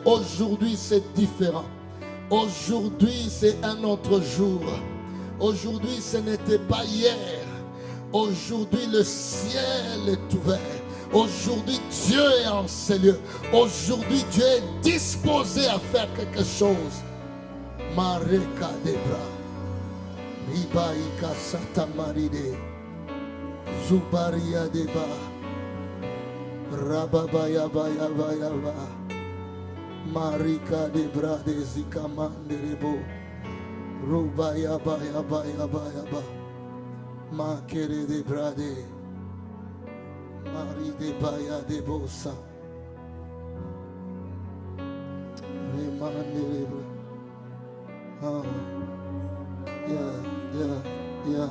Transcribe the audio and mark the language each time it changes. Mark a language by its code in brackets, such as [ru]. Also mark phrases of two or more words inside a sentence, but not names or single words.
[fr] Aujourd'hui, c'est différent. Aujourd'hui, c'est un autre jour. Aujourd'hui, ce n'était pas hier. Aujourd'hui, le ciel est ouvert. Aujourd'hui, Dieu est en ces lieux. Aujourd'hui, Dieu est disposé à faire quelque chose. Mareka debra. Ribaïka satamaride. Zubaria deba. Rababaya baya baya ba. Marika debra de zikamanderebo. Rubaya baya baya baya ba. Makere debra de. Mari de baya de bosa. Remanderebo. Oh. Yeah.